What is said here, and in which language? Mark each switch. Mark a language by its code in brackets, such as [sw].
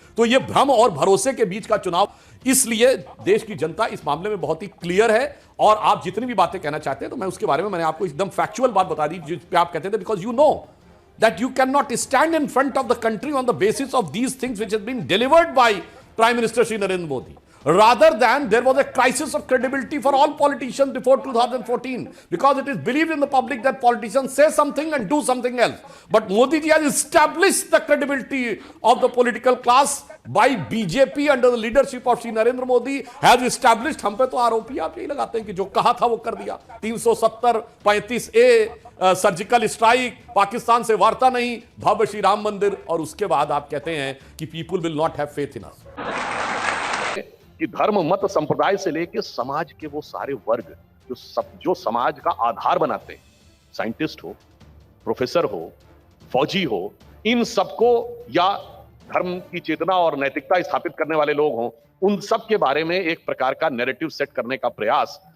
[hi] तो ये भ्रम और भरोसे के बीच का चुनाव, इसलिए देश की जनता इस मामले में बहुत ही क्लियर है। और आप जितनी भी बातें कहना चाहते हैं, तो मैं उसके बारे में मैंने आपको एकदम फैक्चुअल बात बता दी, जिस पे आप कहते थे, because you know that you cannot stand in front of the country on the basis of these things which has been delivered by Prime Minister Shri Narendra Modi. [en] Rather than there was a crisis of credibility for all politicians before 2014, because it is believed in the public that politicians say something and do something else. But Modi ji has established the credibility of the political class by BJP under the leadership of Shri Narendra Modi has established. [hi] हम पे तो आरोपी आप यही लगाते हैं कि जो कहा था वो कर दिया। 370, 35A, सर्जिकल स्ट्राइक, पाकिस्तान से वार्ता नहीं, भव्य श्री राम मंदिर, और उसके बाद आप कहते हैं कि people will not have faith in अस। कि धर्म, मत, संप्रदाय से लेकर समाज के वो सारे वर्ग जो समाज का आधार बनाते हैं, साइंटिस्ट हो, प्रोफेसर हो, फौजी हो, इन सबको, या धर्म की चेतना और नैतिकता स्थापित करने वाले लोग हों, उन सब के बारे में एक प्रकार का नैरेटिव सेट करने का प्रयास।